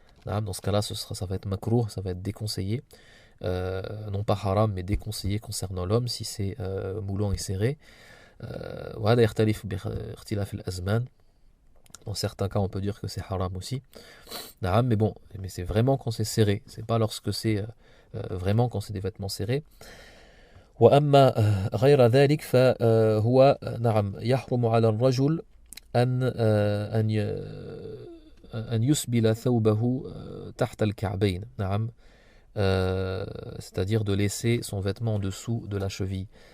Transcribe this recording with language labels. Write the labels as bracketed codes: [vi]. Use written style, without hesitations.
[fr] Dans ce cas-là, ça va être makruh, ça va être déconseillé. Non pas haram, mais déconseillé concernant l'homme si c'est moulant et serré. [ar] وهذا يختلف باختلاف الأزمان. [fr] Dans certains cas, on peut dire que c'est haram aussi. Mais bon, mais c'est vraiment quand c'est serré. C'est pas lorsque c'est vraiment quand c'est des vêtements serrés. [ar] وأما غير ذلك فهو نعم يحرم على الرجل أن يسبل ثوبه تحت الكعبين. نعم [fr] c'est-à-dire de laisser son vêtement en dessous de la cheville.